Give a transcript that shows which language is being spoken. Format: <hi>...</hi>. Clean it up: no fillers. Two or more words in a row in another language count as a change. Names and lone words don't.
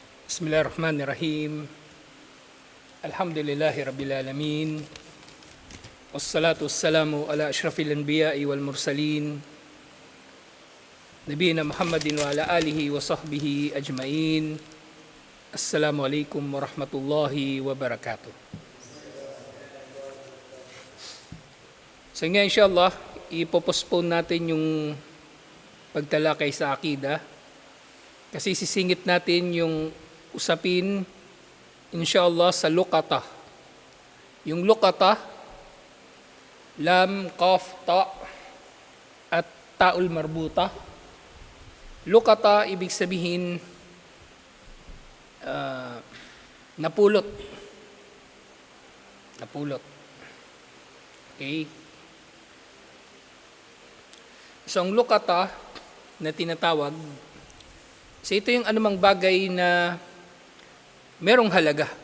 <ar>بسم الله الرحمن الرحيم. الحمد لله رب العالمين. والصلاة والسلام على أشرف الأنبياء والمرسلين. نبينا محمد وعلى آله وصحبه أجمعين. السلام عليكم ورحمة الله وبركاته.</ar> <tl>So nga inshallah, ipopostpone natin yung pagtalakay sa akida kasi sisingit natin yung usapin inshallah sa luqata. Yung luqata, lam, qaf, ta at taul marbuta. Luqata ibig sabihin napulot. Okay. So ang luqata na tinatawag, so ito yung anumang bagay na merong halaga.</tl>